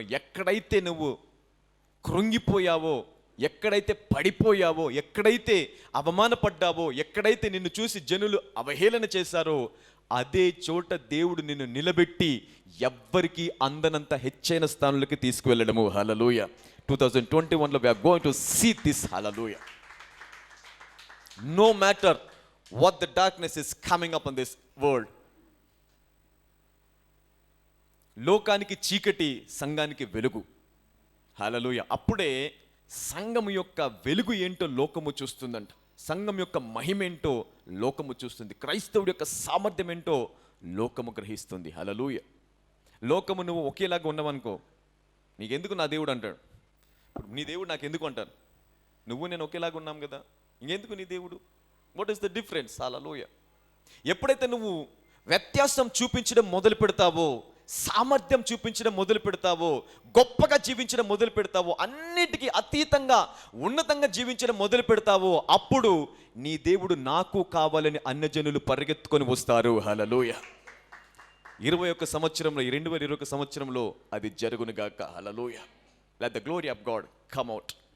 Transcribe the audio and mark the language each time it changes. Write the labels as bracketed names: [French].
[Telugu] ఎక్కడైతే నువ్వు కృంగిపోయావో, ఎక్కడైతే పడిపోయావో, ఎక్కడైతే అవమానపడ్డావో, ఎక్కడైతే నిన్ను చూసి జనులు అవహేళన చేశారో, అదే చోట దేవుడు నిన్ను నిలబెట్టి ఎవ్వరికి అందనంత హెచ్చైన స్థానంలోకి తీసుకువెళ్ళడము. హల్లెలూయా. [English] 2021లో we are going to see this. Hallelujah. No matter what the darkness is coming up on this world. [Telugu] లోకానికి చీకటి, సంఘానికి వెలుగు. హల్లెలూయా. అప్పుడే సంఘము యొక్క వెలుగు ఏంటో లోకము చూస్తుందంట. సంఘం యొక్క మహిమేంటో లోకము చూస్తుంది. క్రైస్తవుడి యొక్క సామర్థ్యం ఏంటో లోకము గ్రహిస్తుంది. హల్లెలూయా. లోకము నువ్వు ఒకేలాగా ఉన్నావనుకో, నీకెందుకు నా దేవుడు అంటాడు. ఇప్పుడు నీ దేవుడు నాకు ఎందుకు అంటాను? నువ్వు నేను ఒకేలాగా ఉన్నాం కదా, ఇంకెందుకు నీ దేవుడు? [English] What is the difference? [Telugu] హల్లెలూయా. ఎప్పుడైతే నువ్వు వ్యత్యాసం చూపించడం మొదలు పెడతావో, సామర్థ్యం చూపించడం మొదలు పెడతావో, గొప్పగా జీవించడం మొదలు పెడతావో, అన్నిటికీ అతీతంగా ఉన్నతంగా జీవించడం మొదలు పెడతావో, అప్పుడు నీ దేవుడు నాకు కావాలని అన్యజనులు పరిగెత్తుకొని వస్తారు. హల్లెలూయా. 21 సంవత్సరంలో, 2021 సంవత్సరంలో అది జరుగునుగాక. హల్లెలూయా. [English] Let the glory of God come out.